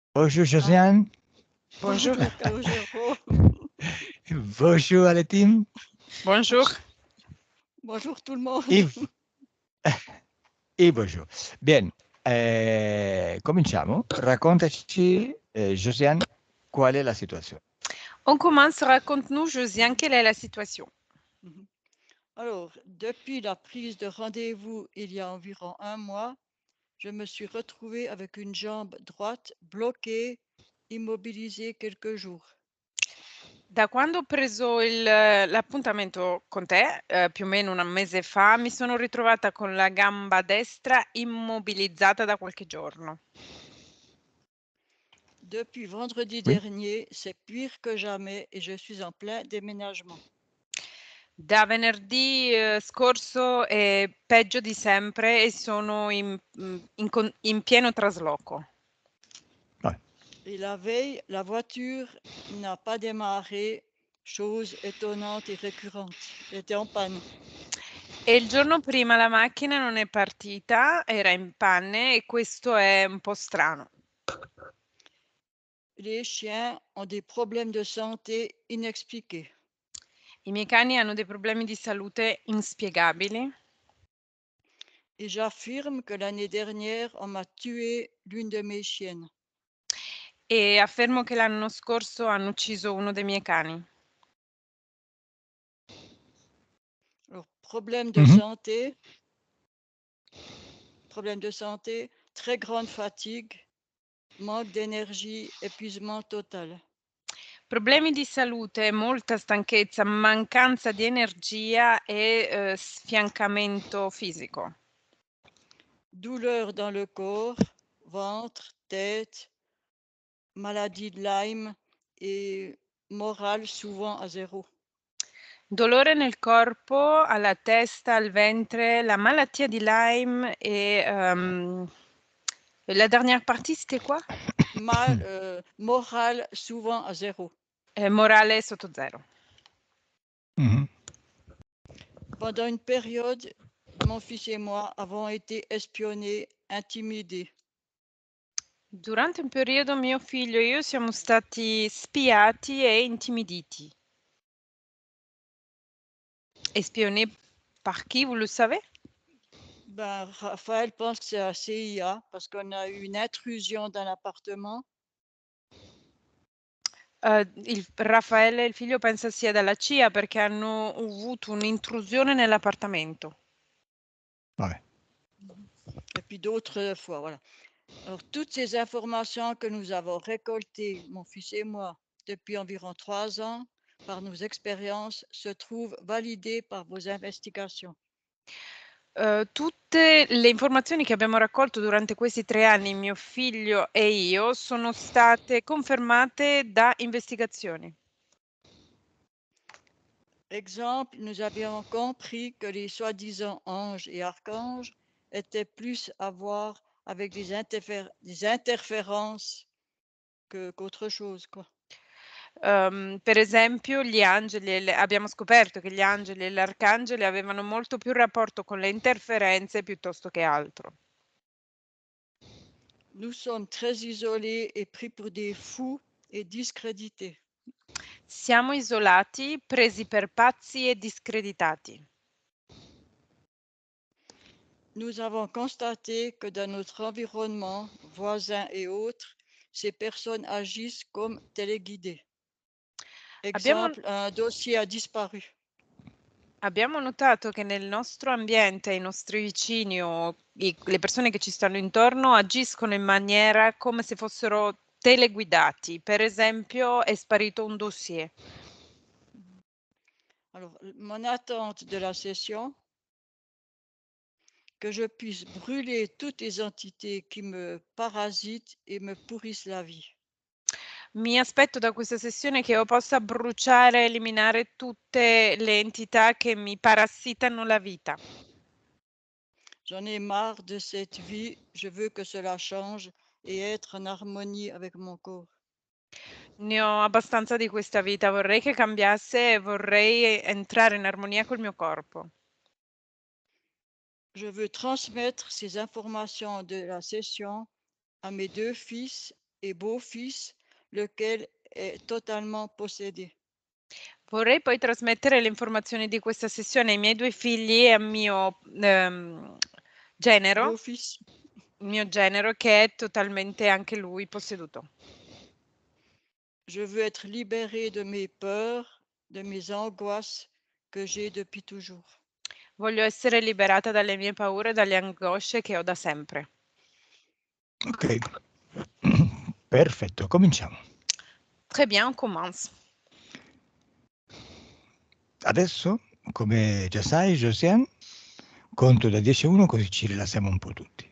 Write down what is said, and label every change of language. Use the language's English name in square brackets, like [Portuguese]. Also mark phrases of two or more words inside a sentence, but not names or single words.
[French] Bonjour Ah, Josiane. bonjour Calogero. Bonjour à la team. Bonjour. Bonjour tout le monde. E, e bonjour. Bien, [Italian] cominciamo. Raccontaci, Josiane, qual è la situazione. [French] On commence, raconte-nous, Josiane, quelle est la situation? Mhm. Alors, depuis la prise de rendez-vous il y a environ un mois, je me suis retrouvée avec une jambe droite bloquée, immobilisée quelques jours. [Italian] Da quando ho preso l'appuntamento con te, più o meno un mese fa, mi sono ritrovata con la gamba destra immobilizzata da qualche giorno. [French] Depuis vendredi Oui. dernier, c'est pire que jamais et je suis en plein déménagement. [Italian] Da venerdì scorso è peggio di sempre e sono in pieno trasloco. [French] Ouais. Et la veille, la voiture n'a pas démarré, chose étonnante et récurrente. Elle était en panne. [Italian] E il giorno prima la macchina non è partita, era in panne e questo è un po' strano. [French] Les chiens ont des problèmes de santé inexpliqués. [Italian] I miei cani hanno dei problemi di salute inspiegabili [French] Et j'affirme que l'année dernière, on m'a tué l'une de mes chiennes. [Italian] e affermo che l'anno scorso hanno ucciso uno dei miei cani. [French] Alors, problème Mhm. de santé, très grande fatigue, manque d'énergie, épuisement total. [Italian] Problemi di salute, molta stanchezza, mancanza di energia e sfiancamento fisico. [French] Douleur dans le corps, ventre, tête, maladie de Lyme et morale souvent à zéro. [Italian] Dolore nel corpo, alla testa, al ventre, la malattia di Lyme e [French] la dernière partie, c'était quoi? Morale souvent à zéro. [Italian] Morale sotto zero. Mhm. [French] Pendant une période, mon fils et moi avons été espionnés, intimidés. [Italian] Durante un periodo mio figlio e io siamo stati spiati e intimiditi. [French] Espionnés par qui, vous le savez? Ben, Raphaël pense que c'est la CIA parce qu'on a eu une intrusion dans l'appartement. [Italian] Raffaele, il figlio, pensa sia dalla CIA perché hanno avuto un'intrusione nell'appartamento. [French] Ouais. Et puis d'autres fois, voilà. Alors, toutes ces informations que nous avons récoltées, mon fils et moi, depuis environ 3 ans, par nos expériences, se trouvent validées par vos investigations. [Italian] Tutte le informazioni che abbiamo raccolto durante questi 3 anni, mio figlio e io, sono state confermate da investigazioni. [French] Exemple, nous avions compris que les soi-disant anges et archanges étaient plus à voir avec des interférences qu'autre chose, quoi. [Italian] Per esempio gli angeli abbiamo scoperto che gli angeli e gli arcangeli avevano molto più rapporto con le interferenze piuttosto che altro. [French] Nous sommes très isolés et pris pour des fous et discrédités. [Italian] Siamo isolati, presi per pazzi e discreditati. [French] Nous avons constaté que dans notre environnement, voisins et autres, ces personnes agissent comme téléguidées. [Italian] Abbiamo [French] Exemple, un dossier a disparu. [Italian] Abbiamo notato che nel nostro ambiente, i nostri vicini o le persone che ci stanno intorno agiscono in maniera come se fossero teleguidati. Per esempio, è sparito un dossier. [French] Alors, mon attente de la session, que je puisse brûler toutes les entités qui me parasitent et me pourrissent la vie. [Italian] Mi aspetto da questa sessione che io possa bruciare, eliminare tutte le entità che mi parassitano la vita. [French] J'en ai marre de cette vie, je veux que cela change et être en harmonie avec mon corps. [Italian] Ne ho abbastanza di questa vita, vorrei che cambiasse e vorrei entrare in armonia col mio corpo. [French] Je veux transmettre ces informations de la session à mes 2 fils et beau-fils, lequel est totalement possédé. [Italian] Vorrei poi trasmettere le informazioni di questa sessione ai miei 2 figli e al mio, genero [French] Beau-fils, [Italian] il mio genero che è totalmente anche lui posseduto. [French] je veux être libéré de mes peurs, de mes angoisses que j'ai depuis toujours. [Italian] Voglio essere liberata dalle mie paure e dalle angosce che ho da sempre. Ok, perfetto, cominciamo. [French] Très bien, on commence. [Italian] Adesso, come già sai, Josiane, conto da 10 a 1 così ci rilassiamo un po' tutti.